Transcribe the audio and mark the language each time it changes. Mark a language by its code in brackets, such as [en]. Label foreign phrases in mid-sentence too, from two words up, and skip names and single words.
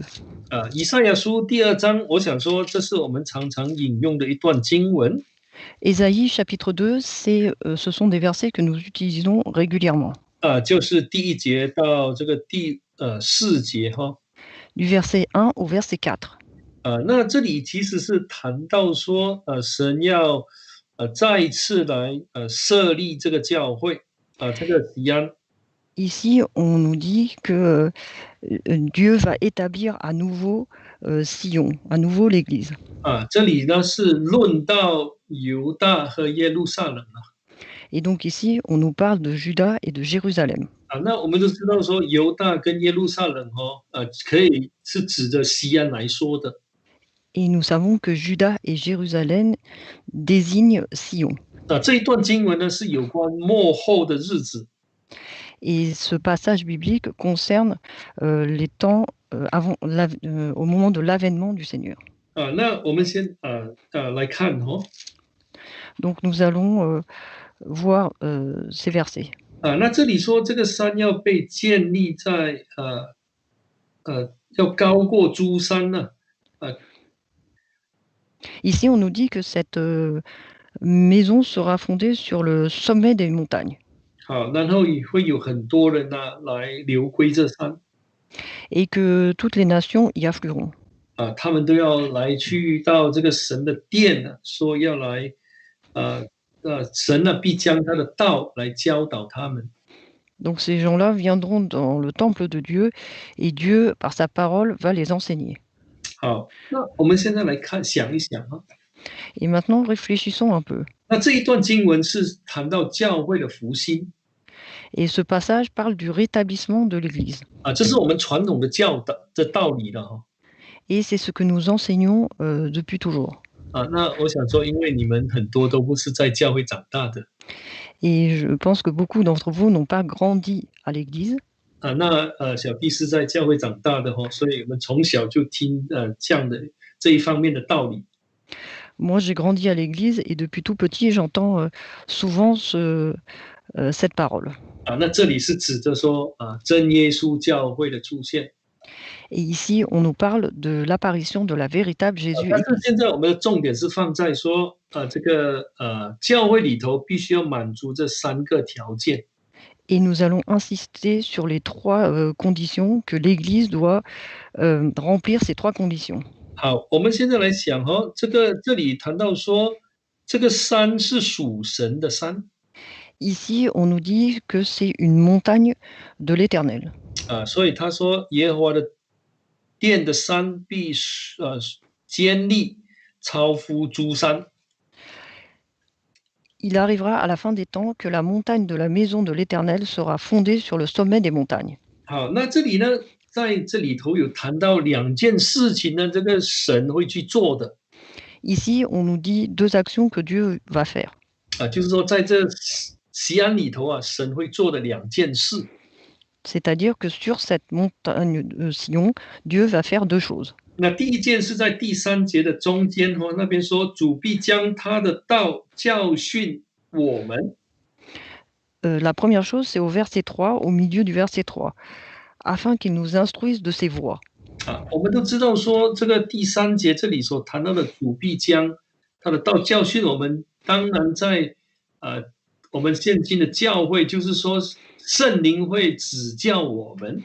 [zh] 以赛亚书第2章，我想说这是我们常常引用的一段经文。 [fr] Ésaïe chapitre 2, ce sont des versets que nous utilisons régulièrement. [zh] 就是第1节到这个第4节 [fr] Du verset 1 au verset 4. [zh] 那这里其实是谈到说神要再一次来设立这个教会这个西安。 [fr] Ici, on nous dit que Dieu va établir à nouveau Sion, à nouveau l'Église. [zh] 这里呢是论到犹大和耶路撒冷。 [fr] Et donc ici, on nous parle de Juda et de Jérusalem. [zh] 那我们都知道说犹大跟耶路撒冷可以是指着西安来说的。 [fr] Et nous savons que Juda et Jérusalem désignent Sion. [zh] 这一段经文呢是有关末后的日子。 [fr] Et ce passage biblique concerne les temps au moment de l'avènement du Seigneur. [zh] 那我们先来看 [fr] Donc nous allons voir ces versets. [zh] 那这里说这个山要被建立在要高过诸山呢。 [fr] Ici, on nous dit que cette maison sera fondée sur le sommet des montagnes. [zh] 然后也会有很多人来流归这山。 [fr] Et que toutes les nations y afflueront. [zh] 他们都要来去到这个神的殿说要来神必将他的道来教导他们。 [fr] Donc ces gens-là viendront dans le temple de Dieu et Dieu, par sa parole, va les enseigner. [zh] 好，那我们现在来想一想 [fr] Et maintenant, réfléchissons un peu. [zh] 那这一段经文是谈到教会的复兴。 [fr] Et ce passage parle du rétablissement de l'Église. [zh] 这是我们传统的道理了 [fr] Et c'est ce que nous enseignons depuis toujours. [zh] 那我想说，因为你们很多都不是在教会长大的。 [fr] Et je pense que beaucoup d'entre vous n'ont pas grandi à l'Église. [zh] 那小弟是在教会长大的所以我们从小就听这一方面的道理。 [fr] Moi, j'ai grandi à l'Église et depuis tout petit, j'entends souvent cette parole. [zh] 那这里是指着说真耶稣教会的出现。 [fr] Et ici, on nous parle de l'apparition de la véritable Jésus. [zh] 但是现在我们的重点是放在说这个教会里头必须要满足这3个条件。 [fr] Et nous allons insister sur les 3 conditions que l'Église doit remplir ces 3 conditions. [zh] 好，我们现在来想哦，这里谈到说，这个山是属神的山 [fr] Ici, on nous dit que c'est une montagne de l'Éternel. [zh] 啊，所以他说耶和华的殿的山必坚立，超乎诸山。 [fr] Il arrivera à la fin des temps que la montagne de la maison de l'Éternel sera fondée sur le sommet des montagnes. [zh] 好，那这里呢，在这里头有谈到2件事情呢，这个神会去做的 [fr] Ici, on nous dit 2 actions que Dieu va faire. [zh] 啊，就是说在这西安里头啊，神会做的2件事。 [fr] C'est-à-dire que sur cette montagne de Sion, Dieu va faire 2 choses. [zh] 那第一件是在第3节的中间哦，那边说主必将他的道教训我们 [fr] La première chose, c'est au verset 3, au milieu du verset 3, afin qu'il nous instruise de ses voies. 啊。 [zh] 我们都知道说这个第3节这里所谈到的主必将他的道教训我们，当然在我们现今的教会，就是说圣灵会指教我们